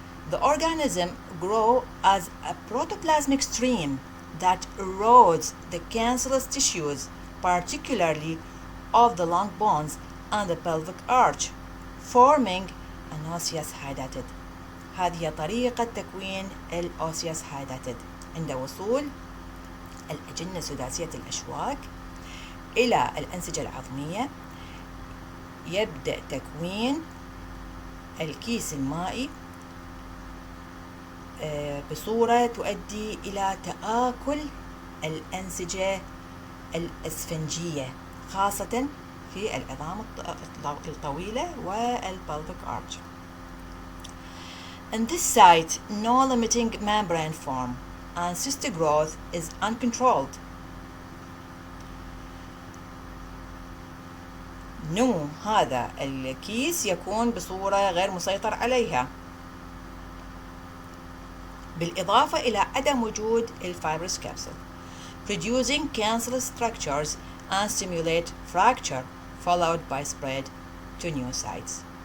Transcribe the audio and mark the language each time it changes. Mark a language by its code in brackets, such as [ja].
[en] The organism grows as a protoplasmic stream that erodes the cancellous tissues, particularly of the long bones and the pelvic arch, forming an osseous hydatid. [ar] هذه طريقة تكوين الأوسيوس هايداتيد عند وصول الأجنة سداسية الأشواك إلى الأنسجة العظمية. يبدأ تكوين الكيس المائي بصورة تؤدي إلى تآكل الأنسجة الأسفنجية، خاصة في العظام الطويلة والبلفيك arch. [en] In this site, no limiting membrane form and cystic growth is uncontrolled. [ar] نمو هذا الكيس يكون بصورة غير مسيطر عليها، بالإضافة إلى عدم وجود الفايبرس capsule producing cancellous structures and stimulate fracture followed by spread to new sites.